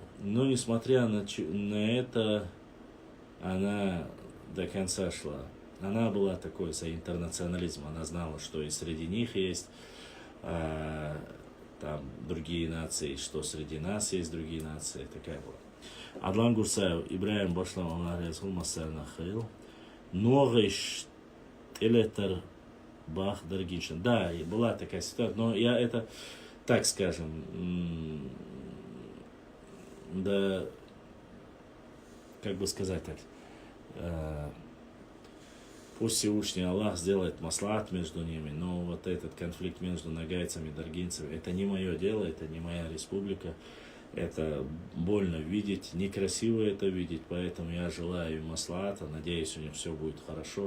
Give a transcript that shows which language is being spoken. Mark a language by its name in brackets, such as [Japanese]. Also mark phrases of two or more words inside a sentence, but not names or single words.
[Russian] Но несмотря на это, она до конца шла. Она была такой за интернационализм, она знала, что и среди них есть там другие нации, что среди нас есть другие нации, такая была. Адлан Гурсаев, Ибраим Башлам, Амарезхул, Масарна Хейл, Ногайш, Элетер, Бах, Даргиншин. Да, была такая ситуация, но я это, так скажем, да, как бы сказать так, пусть Всевышний Аллах сделает маслахат между ними, но вот этот конфликт между нагайцами и даргинцами, это не мое дело, это не моя республика, это больно видеть, некрасиво это видеть, поэтому я желаю маслахата, надеюсь, у них все будет хорошо.